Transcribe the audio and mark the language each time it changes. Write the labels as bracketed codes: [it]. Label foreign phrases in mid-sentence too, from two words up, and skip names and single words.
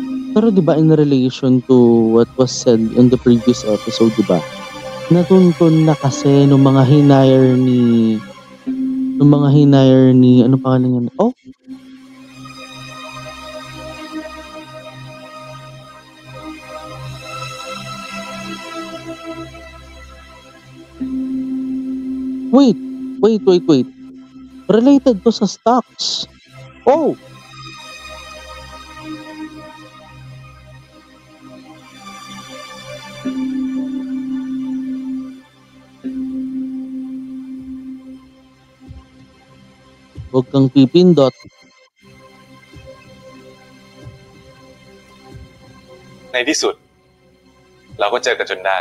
[tl] Pero 'di ba [en] in relation to what was said in the previous episode, [tl] 'di ba? Natuntun na kasi nung mga hinire ni ano pangalan niya? Oh, wait, wait. [en] Related to [tl] sa stocks. Oh, huwag kang pipindot. [th] ในที่สุด เราก็เจอกันจนได้